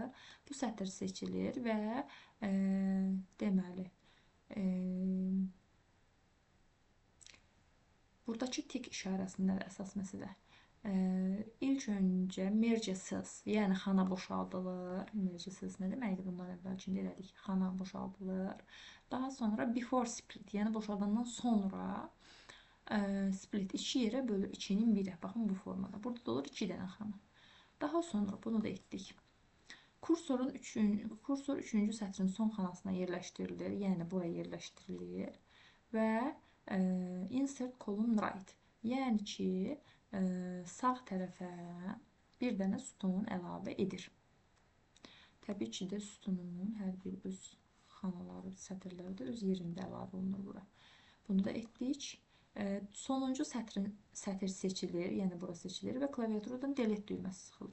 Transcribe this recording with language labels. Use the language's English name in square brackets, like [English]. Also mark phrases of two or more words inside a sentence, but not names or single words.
[Azerbaijani] Bu sətr seçilir və deməli, buradakı tik işarəsində əsas məsələ. İlk öncə [English] merge cells, [Azerbaijani] yəni xana boşaldılır. [English] Merge cells [Azerbaijani] nə deməkdir? Bundan əvvəlcində elədik. Xana boşaldılır. Daha sonra [English] before split, [Azerbaijani] yəni boşaldandan sonra split 2 yerə bölür. 2-nin 1-ə. Baxın bu formada. Burada da olur 2 dənə xana. Daha sonra bunu da etdik. Kursor 3-cü sətrin son xanasına yerləşdirilir. Yəni buraya yerləşdirilir. [English] Və insert column right. [Azerbaijani] Yəni ki, sağ tərəfə bir dənə sütun əlavə edir. Təbii ki də sütunun hər bir öz xanaları, sətirləri də öz yerində əlavə olunur bura. Bunu da etdik. Sonuncu sətr seçilir, yəni bura seçilir və klaviaturadan delete düyməsi sıxılır.